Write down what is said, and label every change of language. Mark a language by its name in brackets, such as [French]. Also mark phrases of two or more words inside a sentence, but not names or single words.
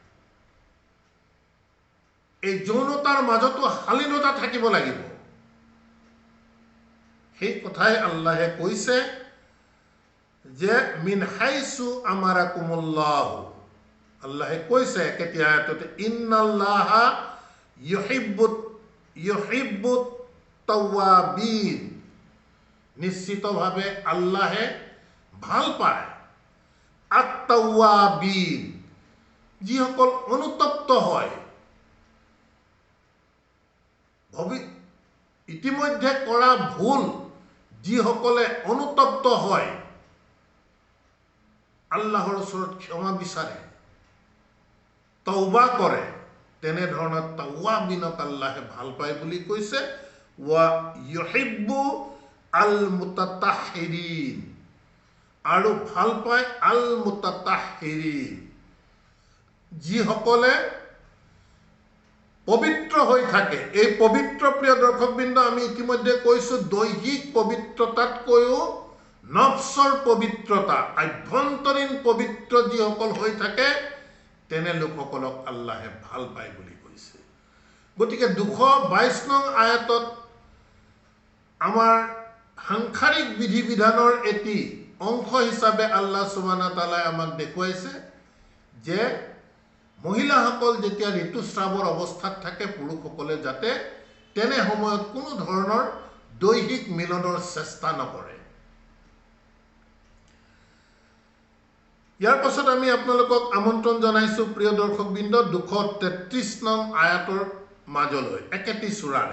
[Assamese] এই যৌনতাৰ মাজতো শালীনতা থাকিব লাগিব। সেই কথাই আল্লাহে কৈছে যে [Arabic] من حيث أمركم الله, [Assamese] আল্লাহে কৈছে কেতিয়া আয়াততে [Arabic] إن الله يحب التوابين, [Assamese] নিশ্চিতভাৱে আল্লাহে ভাল পায় আত-তাওয়াবিন, যিসকল অনুতপ্ত হয়, ইতিমধ্যে কৰা ভুল যিসকলে অনুতপ্ত হয়, আল্লাহৰ ওচৰত ক্ষমা বিচাৰে, তওবা কৰে, তেনেধৰণৰ তাওয়াবিনক আল্লাহে ভাল পায় বুলি কৈছে। [Arabic] ويحب المتطهرين, [Assamese] আৰু ভাল পায় [Arabic] المتطهرين, [Assamese] যিসকলে পবিত্ৰ হৈ থাকে। এই পবিত্ৰ, প্ৰিয় দৰ্শকবৃন্দ, আমি ইতিমধ্যে কৈছোঁ দৈহিক পবিত্ৰতাতকৈও নফছৰ পবিত্ৰতা, আভ্যন্তৰীণ পবিত্ৰ যিসকল হৈ থাকে, তেনে লোকসকলক আল্লাহে ভাল পায় বুলি কৈছে। গতিকে 222 নং আয়াতত আমাৰ সাংসাৰিক বিধি বিধানৰ এটি অংশ হিচাপে [Arabic] الله سبحانه وتعالى [Assamese] আমাক দেখুৱাইছে যে মহিলাসকল যেতিয়া ঋতুস্ৰাৱৰ অৱস্থাত থাকে, পুৰুষসকলে যাতে তেনে সময়ত কোনো ধৰণৰ দৈহিক মিলনৰ চেষ্টা নকৰে। ইয়াৰ পাছত আমি আপোনালোকক আমন্ত্ৰণ জনাইছোঁ, প্ৰিয় দৰ্শকবৃন্দ, 233 নং আয়াতৰ মাজলৈ, একেটি সূৰাৰে।